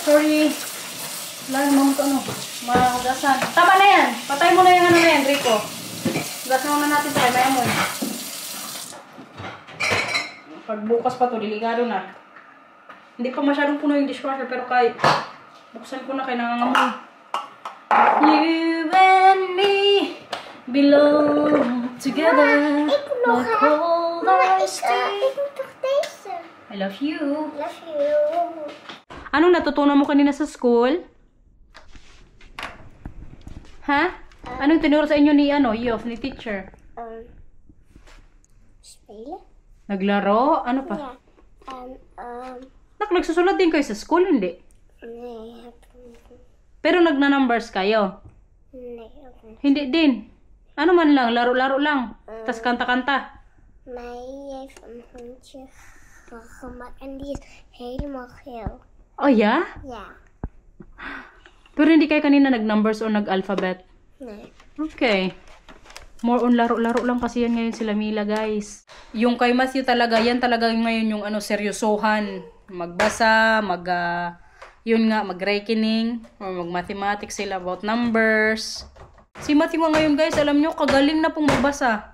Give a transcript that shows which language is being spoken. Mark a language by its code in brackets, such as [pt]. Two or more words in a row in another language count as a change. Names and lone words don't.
[tl] Sorry. Wala naman ito, ano. Magasan. Tama na yan. Patay mo na yung ano na yan, Rico. Gasan muna natin tayo. Maya mo. Pagbukas pa to, delikado na. Hindi pa masyadong puno yung dishwasher, pero kahit buksan ko na kay nangangamoy. [en] You and me belong together. Like cold ice tea. [nl] Ik moet toch deze? [en] I love you. Love you. [tl] Anong natutunan mo kanina sa school? Ha? Anong tinuro sa inyo ni ni teacher? [nl] Spelen? [tl] Naglaro? Ano pa? [nl] Ja. En [tl] Nagsusulat din kayo sa school, hindi? [nl] nee, heb [tl] Pero nagna-numbers kayo? [nl] nee, ook niet. [tl] Hindi din. Ano man lang, laro-laro lang. Tas kanta-kanta. [nl] Mij heeft een hondje gemaakt en die is helemaal geel. [en] Oh, yeah? [nl] Ja. [tl] Pero hindi kayo kanina nag-numbers o nag-alphabet? [nl] Nee. [en] Okay. More on [tl] laro-laro lang kasi yan ngayon sila Mila, guys. Yung kay Matthew talaga, yan talaga ngayon yung seryosohan. Magbasa, yun nga, mag-reckoning, or mag-mathematics sila about numbers. Si Matthew nga ngayon, guys, alam nyo, kagaling na pong magbasa.